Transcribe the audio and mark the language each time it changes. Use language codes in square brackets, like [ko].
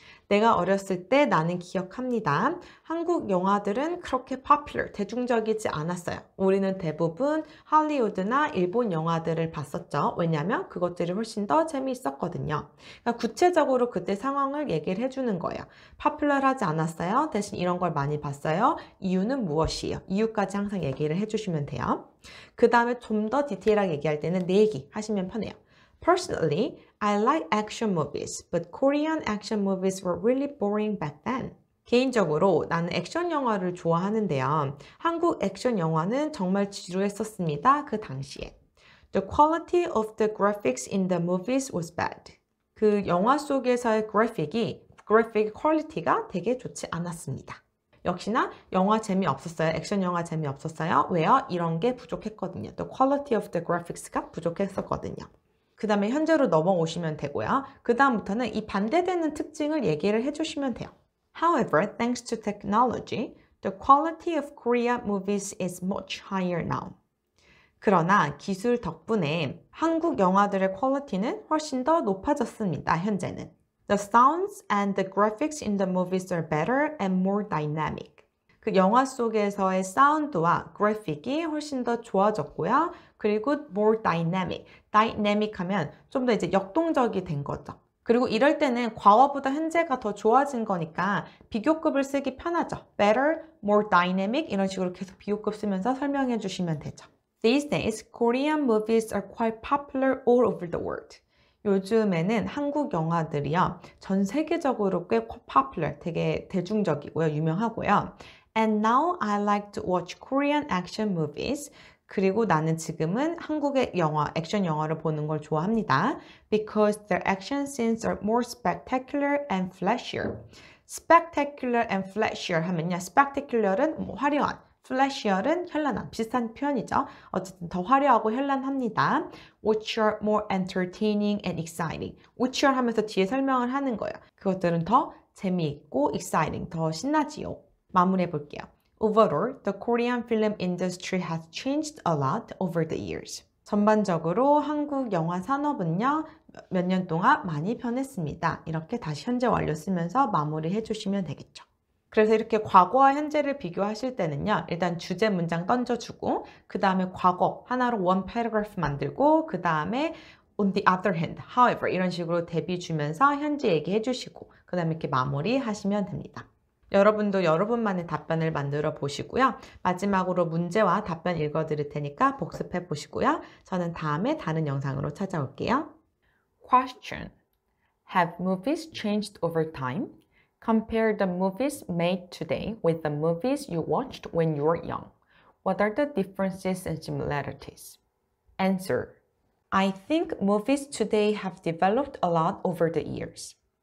[ko] 내가 어렸을 때 나는 기억합니다. 한국 영화들은 그렇게 popular, 대중적이지 않았어요. 우리는 대부분 할리우드나 일본 영화들을 봤었죠. 왜냐하면 그것들이 훨씬 더 재미있었거든요. 그러니까 구체적으로 그때 상황을 얘기를 해주는 거예요. popular하지 않았어요. 대신 이런 걸 많이 봤어요. 이유는 무엇이에요? 이유까지 항상 얘기를 해주시면 돼요. 그 다음에 좀 더 디테일하게 얘기할 때는 내 얘기 하시면 편해요. [en] Personally, I like action movies, but Korean action movies were really boring back then. [ko] 개인적으로 나는 액션 영화를 좋아하는데요. 한국 액션 영화는 정말 지루했었습니다. 그 당시에. [en] The quality of the graphics in the movies was bad. [ko] 그 영화 속에서의 그래픽 퀄리티가 되게 좋지 않았습니다. 역시나 영화 재미없었어요. 액션 영화 재미없었어요. 왜요? 이런 게 부족했거든요. [en] The quality of the graphics가 [ko] 부족했었거든요. 그 다음에 현재로 넘어오시면 되고요. 그 다음부터는 이 반대되는 특징을 얘기를 해주시면 돼요. [en] However, thanks to technology, the quality of Korean movies is much higher now. [ko] 그러나 기술 덕분에 한국 영화들의 퀄리티는 훨씬 더 높아졌습니다. 현재는. [en] The sounds and the graphics in the movies are better and more dynamic. [ko] 그 영화 속에서의 사운드와 그래픽이 훨씬 더 좋아졌고요. 그리고 [en] more dynamic. [ko] dynamic 하면 좀 더 이제 역동적이 된 거죠. 그리고 이럴 때는 과거보다 현재가 더 좋아진 거니까 비교급을 쓰기 편하죠. [en] better, more dynamic [ko] 이런 식으로 계속 비교급 쓰면서 설명해 주시면 되죠. [en] These days, Korean movies are quite popular all over the world. [ko] 요즘에는 한국 영화들이요. 전 세계적으로 꽤 popular, 되게 대중적이고요. 유명하고요. [en] And now I like to watch Korean action movies. [ko] 그리고 나는 지금은 한국의 영화, 액션 영화를 보는 걸 좋아합니다. [en] Because their action scenes are more spectacular and flashier. spectacular and flashier [ko] 하면요. spectacular은 뭐 화려한, flashier은 현란한, 비슷한 표현이죠. 어쨌든 더 화려하고 현란합니다. [en] Which are more entertaining and exciting. Which are [ko] 하면서 뒤에 설명을 하는 거예요. 그것들은 더 재미있고 exciting, 더 신나지요. 마무리해 볼게요. [en] Overall, the Korean film industry has changed a lot over the years. [ko] 전반적으로 한국 영화 산업은요, 몇 년 동안 많이 변했습니다. 이렇게 다시 현재 완료 쓰면서 마무리해 주시면 되겠죠. 그래서 이렇게 과거와 현재를 비교하실 때는요, 일단 주제 문장 던져주고, 그 다음에 과거 하나로 [en] one paragraph [ko] 만들고, 그 다음에 [en] on the other hand, however [ko] 이런 식으로 대비 주면서 현재 얘기해 주시고, 그 다음에 이렇게 마무리 하시면 됩니다. 여러분도 여러분만의 답변을 만들어 보시고요. 마지막으로 문제와 답변 읽어 드릴 테니까 복습해 보시고요. 저는 다음에 다른 영상으로 찾아올게요. [en] Question. Have movies changed over time? Compare the movies made today with the movies you watched when you were young. What are the differences and similarities? Answer. I think movies today have developed a lot over the years.